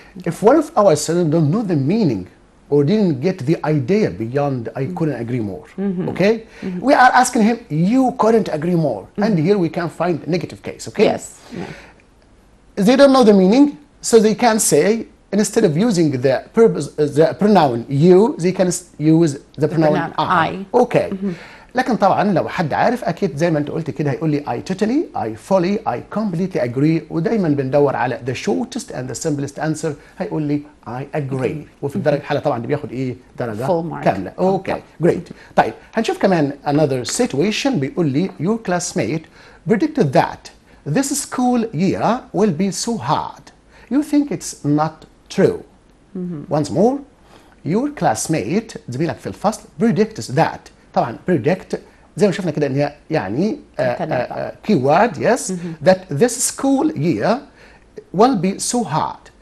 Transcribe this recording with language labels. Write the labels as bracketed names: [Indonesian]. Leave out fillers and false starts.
[English] If one of our students don't know the meaning or didn't get the idea beyond I couldn't agree more, okay? We are asking him, you couldn't agree more. And here we can find a negative case, okay? Yes. They don't know the meaning, so they can say, instead of using the pronoun you, they can use the pronoun I. Okay. [Arabic] لكن طبعا لو حد عارف اكيد زي ما انت قلت كده هيقول لي [English] I totally, I fully, I completely agree. [Arabic] ودايما بندور على [English] the shortest and the simplest answer. [Arabic] هيقول لي [English] I agree. [Arabic] وفي الدرجه الحاله طبعا دي بياخد ايه؟ درجه كامله. اوكي جريت. طيب هنشوف كمان [English] another situation. [Arabic] بيقول لي [English] your classmate predicted that this school year will be so hard. You think it's not true. Once more, your classmate [Arabic] زميلك في الفصل [English] predicts that. [Arabic] طبعا [English] predict [Arabic] زي ما شفنا كده ان هي يعني [English] keyword yes that this school year will be so hard.